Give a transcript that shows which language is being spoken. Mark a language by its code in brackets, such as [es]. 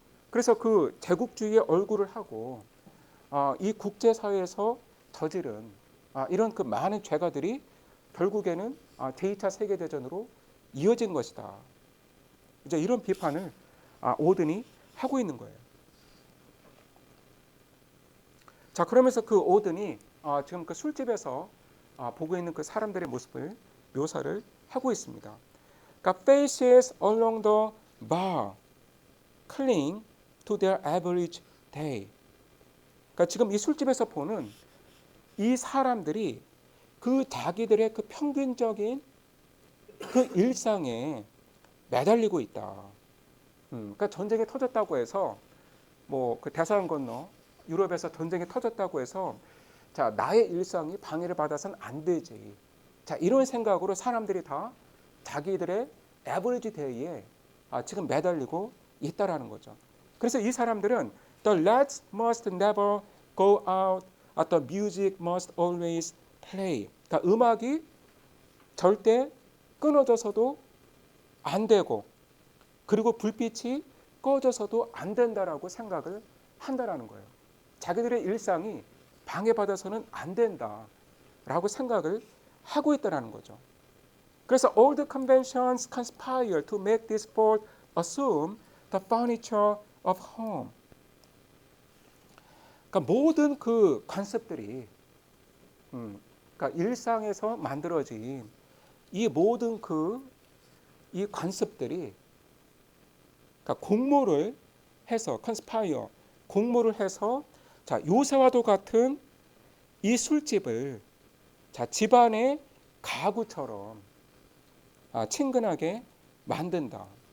[ko] 그래서 그 제국주의의 얼굴을 하고 이 국제사회에서 저지른 이런 그 많은 죄가들이 결국에는 제2차 세계대전으로 이어진 것이다. 이제 이런 비판을 오든이 하고 있는 거예요. 자, 그러면서 그 오든이 지금 그 술집에서 보고 있는 그 사람들의 모습을 묘사를 하고 있습니다. 그러니까 [en] faces along the bar cling to their average day. [ko] 그러니까 지금 이 술집에서 보는 이 사람들이 그 자기들의 그 평균적인 그 일상에 매달리고 있다. 그러니까 전쟁이 터졌다고 해서 뭐 그 대서양 건너 유럽에서 전쟁이 터졌다고 해서 자 나의 일상이 방해를 받아서는 안 되지. 자 이런 생각으로 사람들이 다 자기들의 에버리지 데이에 지금 매달리고 있다라는 거죠. 그래서 이 사람들은 [en] the lights must never go out, the music must always play. [ko] 그러니까 음악이 절대 끊어져서도 안 되고 그리고 불빛이 꺼져서도 안 된다라고 생각을 한다라는 거예요. 자기들의 일상이 방해받아서는 안 된다라고 생각을 하고 있다라는 거죠. 그래서 [en] all the conventions conspire to make this fort assume the furniture of home. [ko] 그러니까 모든 그 관습들이, 그러니까 일상에서 만들어진 이 모든 이 관습들이, 그러니까 공모를 해서 conspire, 공모를 해서 자 요새와도 같은 이 술집을 자 집안의 가구처럼 친근하게 만든다.